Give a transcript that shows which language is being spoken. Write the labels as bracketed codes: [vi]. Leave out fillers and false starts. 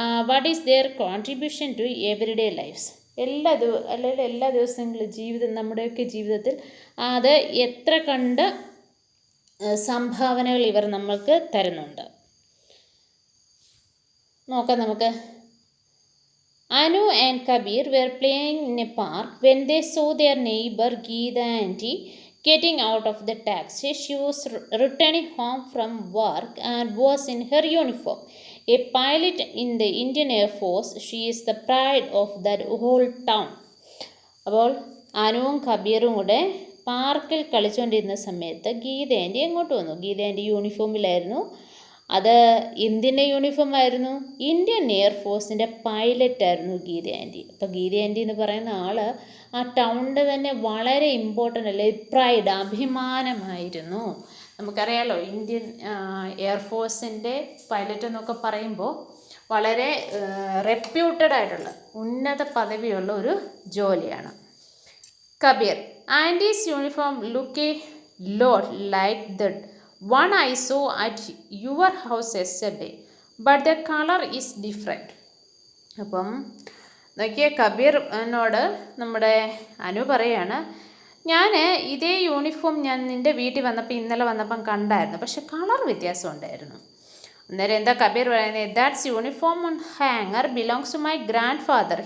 [en] What is their contribution to everyday lifes. [ml] എല്ലാ ദിവസങ്ങളിലും നമ്മുടെയൊക്കെ ജീവിതത്തിൽ അത് എത്ര കണ്ട് സംഭാവനകൾ ഇവർ നമ്മൾക്ക് തരുന്നുണ്ട്. നോക്കാം നമുക്ക്. [en] Anu and Kabir were playing in a park when they saw their neighbor Geeta aunty getting out of the taxi. She was returning home from work and was in her uniform. A pilot in the Indian Air Force, she is the pride of that whole town. [ml] അപ്പോൾ അനുവും കബീറും കൂടെ പാർക്കിൽ കളിച്ചുകൊണ്ടിരുന്ന സമയത്ത് Geetha anti എങ്ങോട്ട് വന്നു. Geetha anti യൂണിഫോമിലായിരുന്നു. അത് എന്തിൻ്റെ uniform ആയിരുന്നു? Indian എയർഫോഴ്സിൻ്റെ പൈലറ്റായിരുന്നു Geetha anti. അപ്പോൾ ഗീത ആൻറ്റി എന്ന് പറയുന്ന ആൾ ആ ടൗണിൻ്റെ തന്നെ വളരെ ഇമ്പോർട്ടൻ്റ് അല്ലേ, പ്രൈഡ്, അഭിമാനമായിരുന്നു. നമുക്കറിയാലോ ഇന്ത്യൻ എയർഫോഴ്സിൻ്റെ പൈലറ്റ് എന്നൊക്കെ പറയുമ്പോൾ വളരെ റെപ്യൂട്ടഡ് ആയിട്ടുള്ള ഉന്നത പദവിയുള്ള ഒരു ജോലിയാണ്. [en] Kabir, auntie's uniform look a lot like the one I saw at your house yesterday, but the color is different. [ml] അപ്പം നോക്കിയ കബീറിനോട് നമ്മുടെ അനു പറയാണ്, ഞാൻ ഇതേ യൂണിഫോം ഞാൻ നിൻ്റെ വീട്ടിൽ വന്നപ്പോൾ ഇന്നലെ വന്നപ്പം കണ്ടായിരുന്നു, പക്ഷെ കളർ വ്യത്യാസം ഉണ്ടായിരുന്നു. അന്നേരം എന്താ കബീർ പറയുന്നത്? [en] That's uniform on hanger belongs to my grandfather.